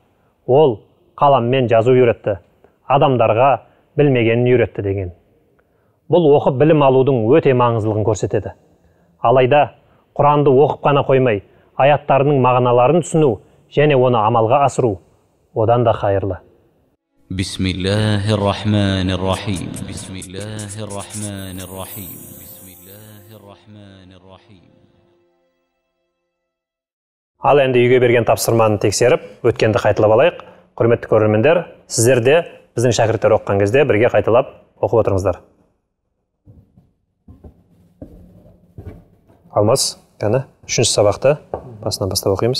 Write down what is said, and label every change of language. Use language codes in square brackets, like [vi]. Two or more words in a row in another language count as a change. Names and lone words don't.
[kk] Ол қаламмен жазу үйретті, адамдарға білмегенін үйретті деген. Бұл оқып білім алудың өте маңыздылығын көрсетеді. Алайда Құранды оқып қана қоймай, аяттарының мағыналарын түсіну және оны амалға асыру одан да қайырлы. [ar] بسم الله الرحمن الرحيم بسم الله الرحمن الرحيم. بسم الله الرحمن الرحيم. [kk] Ал енді үйге берген тапсырманы тексеріп, өткенді қайталап алайық. Құрметті көрермендер, сіздер де біздің шәкірттер оқыған кезде бірге қайталап оқып отырыңыздар. Алмас, қане, 3-ші сабақты басынан бастап оқимыз.